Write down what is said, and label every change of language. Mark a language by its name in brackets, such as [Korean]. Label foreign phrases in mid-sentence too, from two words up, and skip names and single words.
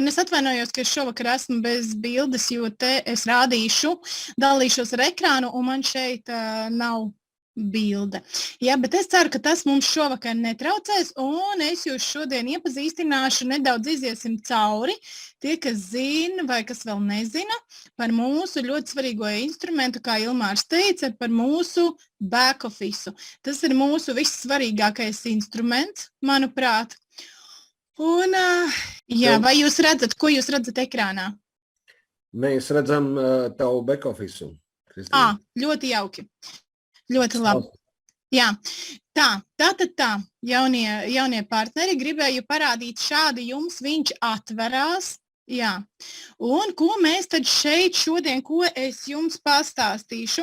[Latvian] Un es atvainojos, ka es šovakar esmu bez bildes, jo te es rādīšu, dalīšos ar ekrānu, un man šeit nav bilde. Jā, bet es ceru, ka tas mums šovakar netraucēs, un es jūs šodien iepazīstināšu, nedaudz iziesim cauri. Tie, kas zina vai kas vēl nezina, par mūsu ļoti svarīgo instrumentu, kā Ilmārs teica, par mūsu [English] back office. [Latvian] Tas ir mūsu vissvarīgākais instruments, manuprāt. Un, jā, vai jūs redzat, ko jūs redzat ekrānā? Mēs redzam tavu [English] back office. [Latvian] Ļoti jauki. Ļoti labi. Jā, tā. Jaunie partneri gribēju parādīt šādi jums, viņš atverās. Jā. Un ko mēs tad šeit šodien, ko es jums pastāstīšu?